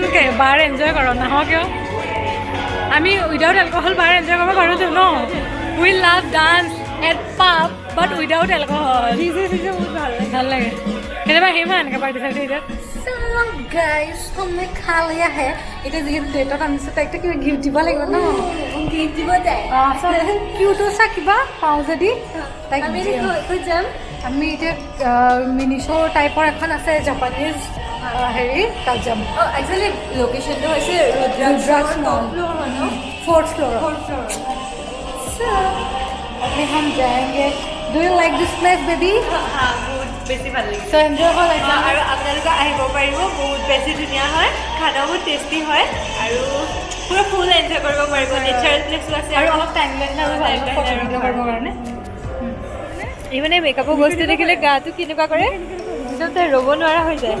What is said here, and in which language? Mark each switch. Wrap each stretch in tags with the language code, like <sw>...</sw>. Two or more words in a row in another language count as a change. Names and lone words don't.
<as>বাৰ এনজয় কৰ নাহ কিয় আমি</as> <en>without alcohol</en> <as>বাৰ এনজয় কৰিব পাৰোঁতো</as> <en>no we love dance at pub but without alcohol</en> <as>ভাল লাগে কেতিয়াবা আহিম হা এনেকৈ পাৰ্টি চাৰ্টি এতিয়া গাইজ আমি খা লৈ আহে এতিয়া যিহেতু ডেটত আনিছোঁ তাইক কিবা গিফ্ট দিব লাগিব ন গিফ্ট দিব যায় কিউটো চা কিবা পাওঁ যদি তাইক যাম আমি এতিয়া</as> <en>mini show'</en> <as>টাইপৰ এখন আছে জাপানিজ হেৰি তাত যাম একচুৱেলি লোকেশ্যনটো হৈছে</as> <en>ৰুদ্ৰাক্ষ মল 4th floor</en> <hi>अभी हम जाएंगे</hi> <en>do you like this place baby</en> <as>বহুত বেছি ভাল লাগিছে</as> <en>so enjoy ho like</en> <as>আৰু আপোনালোকে আহিব পাৰিব বহুত বেছি ধুনীয়া হয় খানাও বহুত টেষ্টি হয় আৰু পুৰা</as> <en>full enjoy</en> <as>কৰিব পাৰিব</as> <en>natural placeo</en> <as>আছে আৰু অলপ টাইম লাগে আৰু ভাল</as> <en>photo video'</en> <as>কৰিবৰ কাৰণে এই মানে মেকআপৰ বস্তু দেখিলে গাটো কেনেকুৱা কৰে পিছত তাই ৰ'ব নোৱাৰা হৈ যায়</as>